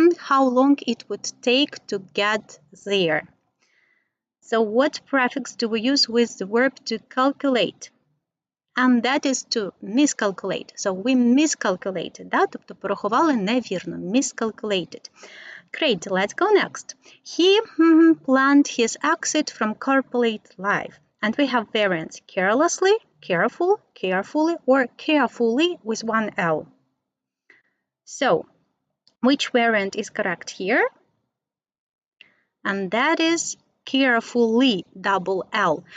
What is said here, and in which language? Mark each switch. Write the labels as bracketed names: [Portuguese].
[English] How long it would take to get there. So what prefix do we use with the verb to calculate? And that is to miscalculate. So we miscalculated, да? [Ukrainian] Тобто порахували невірно, miscalculated. [English] Great, let's go next. He planned his exit from corporate life. And we have variants: carelessly, careful, carefully, or carefully with one L. So, which variant is correct here? And that is carefully, double L.